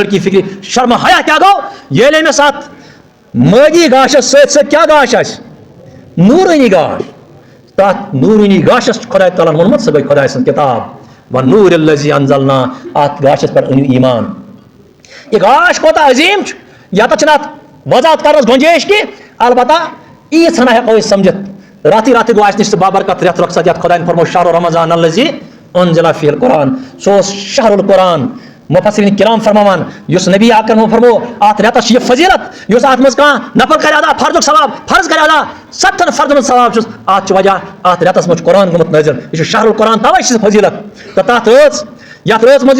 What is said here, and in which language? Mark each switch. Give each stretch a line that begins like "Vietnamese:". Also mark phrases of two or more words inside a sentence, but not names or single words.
Kashmiri: لٔڑکی فِکرِ شرمہٕ حیا کیٛاہ گوٚو ییٚلہِ أمِس اتھ مٲدی گاشس سۭتۍ سۭتۍ کیٛاہ گاش آسہِ نوٗرٲنی گاش تتھ نوٗرٲنی گاشس چھُ خۄداے تعالیٰ ہن ووٚنمُت سۄ گٔے خۄداے سٕنٛز کِتاب
Arabic: والنور الذی انزلنا
Kashmiri: اتھ گاشس پٮ۪ٹھ أنِو ایمان یہِ گاش کوتاہ عظیٖم چھُ یتتھ چھنہٕ اتھ وضاحت کرنس گُنجٲیِش کینٛہہ البتہ ییٖژ ہنا ہٮ۪کو أسۍ سمجھِتھ راتھٕے راتھٕے گوٚو اَسہِ نِش سُہ بابرکت رٮ۪تھ رۄخصت یتھ خۄداین فرموو
Arabic: شہر رمضان الذی انزل فیہ القرآن
Kashmiri: سُہ اوس
Arabic: شہر القرآن
Kashmiri: مُفَسِریٖن کِرام فرماوان یُس نبی اکرم فرموو اتھ رٮ۪تس چھِ یہِ فضیلت یُس اتھ منٛز کانٛہہ نفل کرِ ادا فرضُک ثواب فرض کرِ ادا 70 فرضن ہُنٛد ثواب چھُس اتھ چھُ وجہ اتھ رٮ۪تس منٛز چھُ قرآن گوٚمُت نٲزِل یہِ چھُ
Arabic: شہر القرآن
Kashmiri: توے چھِ فضیلت تہٕ تتھ رٲژ یتھ رٲژ منٛز